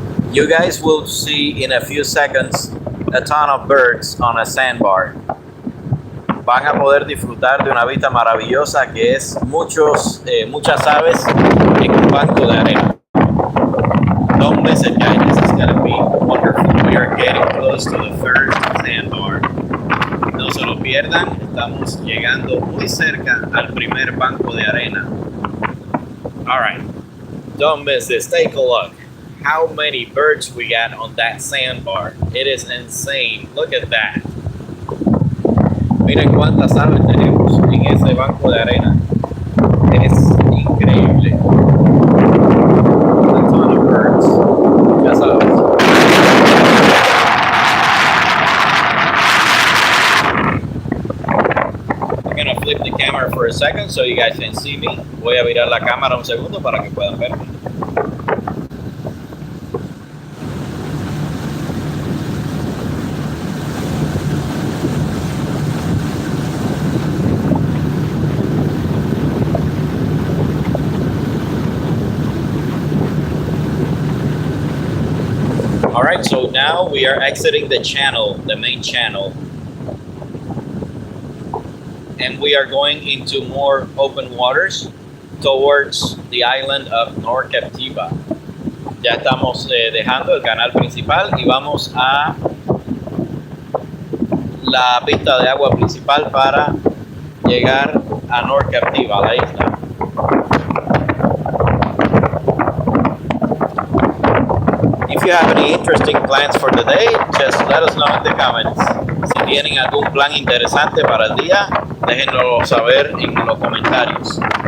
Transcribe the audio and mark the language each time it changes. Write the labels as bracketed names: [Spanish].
[English] You guys will see in a few seconds a ton of birds on a sandbar. [Spanish] Van a poder disfrutar de una vista maravillosa que es muchas aves en un banco de arena. [English] Don't miss it, guys. This is going to be wonderful. We are getting close to the first sandbar. [Spanish] No se lo pierdan. Estamos llegando muy cerca al primer banco de arena. [English] All right. Don't miss this. Take a look. How many birds we got on that sandbar. It is insane. Look at that. [Spanish] Miren cuántas aves tenemos en ese banco de arena. Es increíble. [English] A ton of birds. [Spanish] Ya sabes. [English] I'm gonna flip the camera for a second so you guys can see me. [Spanish] Voy a virar la cámara un segundo para que puedan verme. [English] Alright, so now we are exiting the channel, the main channel. And we are going into more open waters towards the island of North Captiva. [Spanish] Ya estamos dejando el canal principal y vamos a la pista de agua principal para llegar a North Captiva, la isla. [English] If you have any interesting plans for the day, just let us know in the comments. [Spanish] Si tienen algún plan interesante para el día, déjenlo saber en los comentarios.